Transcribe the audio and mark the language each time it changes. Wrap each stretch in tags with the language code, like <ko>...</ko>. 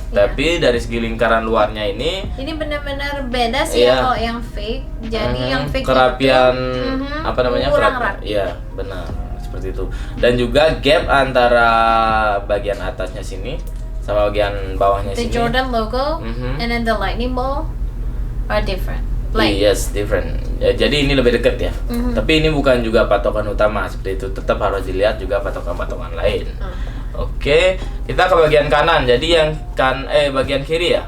<id>Tapi dari segi lingkaran luarnya ini benar-benar beda sih ya kalau yang fake. Jadi yang fake kerapian kurang rapi. Iya, benar. Seperti itu. Dan juga gap antara bagian atasnya sini sama bagian bawahnya</id> <en>the</en> <id>sini.</id> <en>The Jordan logo and then the lightning ball are different. Yes, different.</en> <id>Ya, jadi ini lebih dekat ya. Tapi ini bukan juga patokan utama seperti itu. Tetap harus dilihat juga patokan-patokan lain. Oke, kita ke bagian kanan. Jadi yang bagian kiri ya.</id>